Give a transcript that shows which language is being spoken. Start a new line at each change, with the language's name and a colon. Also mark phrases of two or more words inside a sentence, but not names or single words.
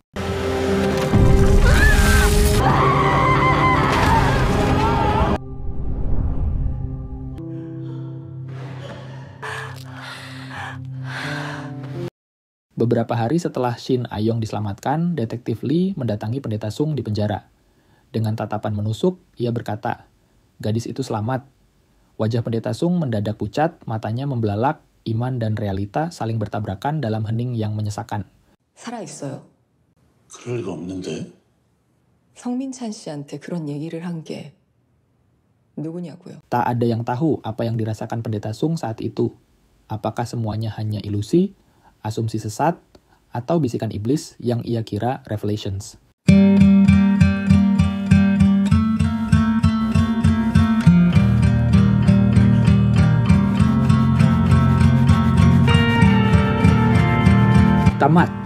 Indonesian: Beberapa hari setelah Shin A-young diselamatkan, detektif Lee mendatangi Pendeta Sung di penjara. Dengan tatapan menusuk, ia berkata, "Gadis itu selamat." Wajah Pendeta Sung mendadak pucat, matanya membelalak, iman dan realita saling bertabrakan dalam hening yang menyesakan.
Korean: 살아있어요. 그럴 리가 없는데. 성민찬 씨한테 그런 얘기를 한 게 누구냐고요?
Indonesian: Tak ada yang tahu apa yang dirasakan Pendeta Sung saat itu. Apakah semuanya hanya ilusi, asumsi sesat, atau bisikan iblis yang ia kira revelations. Tamat.